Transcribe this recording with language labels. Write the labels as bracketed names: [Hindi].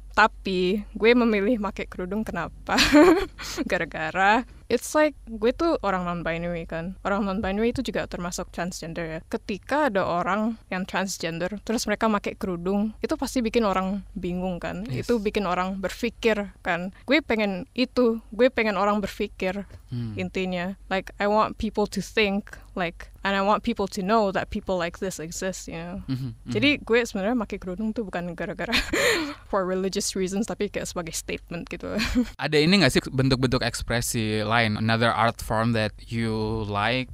[Indonesian] Tapi gue memilih pakai kerudung kenapa? Gara-gara [English] it's like [Indonesian] gue tuh orang non-binary kan. Orang non-binary itu juga termasuk transgender ya. Ketika ada orang yang transgender terus mereka pakai kerudung, itu pasti bikin orang bingung kan. [English] Yes. [Indonesian] Itu bikin orang berpikir kan. Gue pengen orang berpikir. Intinya [English] like I want people to think like, and I want people to know that people like this exist, you know. [Indonesian] Jadi gue sebenarnya pakai kerudung tuh bukan gara-gara [English] for religious reasons, [Indonesian] tapi kayak sebagai statement gitu. Ada ini nggak sih bentuk-bentuk ekspresi lain, [English] another art form that you like